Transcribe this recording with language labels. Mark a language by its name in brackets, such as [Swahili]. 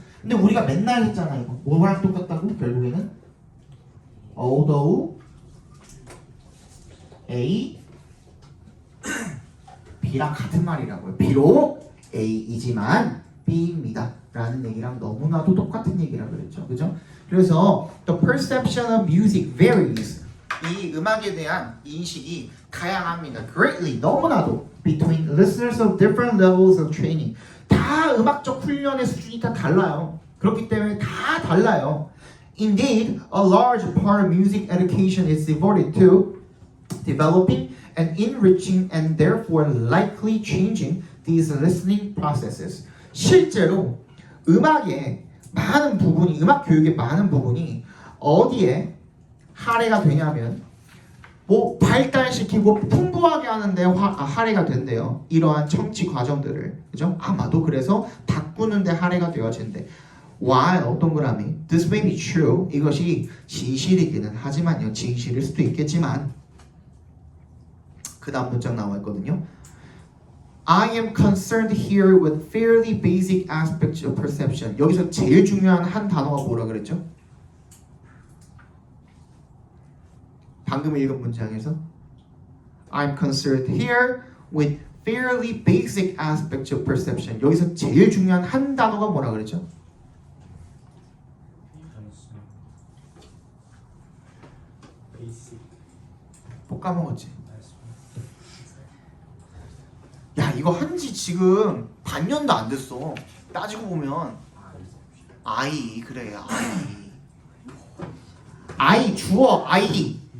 [Korean] 근데 우리가 맨날 했잖아 이거. 뭐랑 똑같다고? 결국에는 although A B랑 같은 말이라고요. 비록 A이지만 B입니다. 라는 얘기랑 너무나도 똑같은 얘기라고 그랬죠. 그죠? [English] 그래서 the perception of music varies. [Korean] 이 음악에 대한 인식이 다양합니다. [English] Greatly, 너무나도 between listeners of different levels of training. [Korean] 다 음악적 훈련의 수준이 다 달라요. 그렇기 때문에 다 달라요. [English] Indeed, a large part of music education is devoted to developing and enriching and therefore likely changing these listening processes. [Korean] 실제로 음악의 많은 부분이, 음악 교육의 많은 부분이 어디에 할애가 되냐면 뭐 발달시키고 풍부하게 하는데 할애가 된대요. 이러한 청취 과정들을, 그죠? 아마도 그래서 바꾸는데 할애가 되어진대. While 동그라미 this may be true, 이것이 진실이기는 하지만요, 진실일 수도 있겠지만 그 다음 문장 나와 있거든요. [English] I am concerned here with fairly basic aspects of perception. [Korean] 여기서 제일 중요한 한 단어가 뭐라 그랬죠? [English] 방금 읽은 문장에서 I'm concerned here with fairly basic aspects of perception. [Korean] 여기서 제일 중요한 한 단어가 뭐라 그랬죠? 베이직. 못 까먹었지? 야, 이거 한지 지금 반년도 안 됐어. 따지고 보면 I, 그래, I 주어 I.